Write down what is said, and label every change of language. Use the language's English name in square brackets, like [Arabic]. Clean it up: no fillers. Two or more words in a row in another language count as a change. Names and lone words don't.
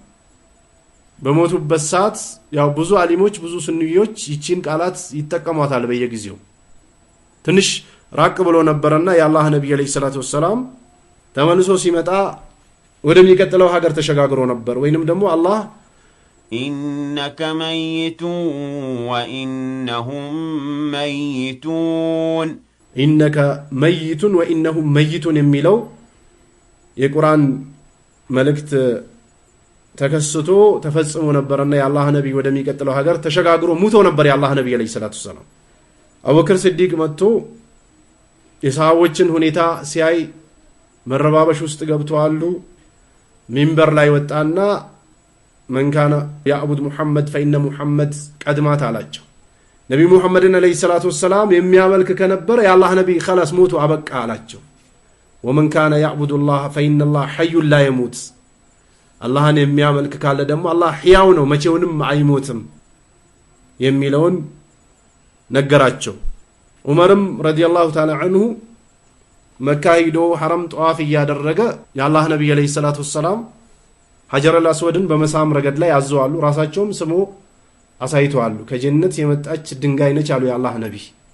[Amharic] በሞቱበት ሰዓት ያው ብዙ አሊሞች ብዙ ሱንኒዮች ይቺን ቃላት ይተቀሟታል በየጊዜው ትንሽ ራቅ ብሎ ነበርና ያላህ ነብይ [Arabic] عليه الصلاة والسلام [Amharic] ተመልሶ ሲመጣ ወደሚቀጥለው ሀገር ተሸጋግሮ ነበር ወይንም ደግሞ አላህ [Arabic] إنك ميت وإنهم ميتون إنك ميت وإنهم ميتون [Amharic] የሚለው የቁርአን መልእክት ተከስቶ ተፈጽሞ ነበርና ያላህ ነብይ ወደሚቀጥለው ሀገር ተሸጋግሮ ሙቶ ነበር ያላህ ነብይ [Arabic] عليه الصلاة والسلام [Amharic] አቡበክር ሲዲቅ መጥቶ የሰሃቦችን ሁኔታ ሲያይ መረባበሽ ውስጥ ገብተዋል ሚንበር ላይ ወጣና [Arabic] من كان يعبد محمد فإن محمد قد مات [Amharic] አላቸው ነብዩ መሐመድን [Arabic] عليه الصلاة والسلام [Amharic] የሚያመልክ ከነበረ ያላህ ነብይ خلاص ሞቱ አበቃ አላቸው [Arabic] ومن كان يعبد الله فإن الله حي لا يموت [Amharic] አላህን የሚያመልክ ካለ ደግሞ አላህ ሕያው ነው መቼውንም አይሞትም የሚለውን ነገራቸው ዑመርም [Arabic] رضي الله تعالى عنه [Amharic] መካ ሄዶ ሐረም ጧፍ ያደረገ ያላህ ነብይ [Arabic] عليه الصلاة والسلام [Amharic] ሐጀር አልአስወድን በመሳም ረገድ ላይ አዘዋሉ ራሳቸውም ስሙ አሳይተዋሉ ከጀነት የመጣች ድንጋይ ነች አሉ ያላህ ነብይ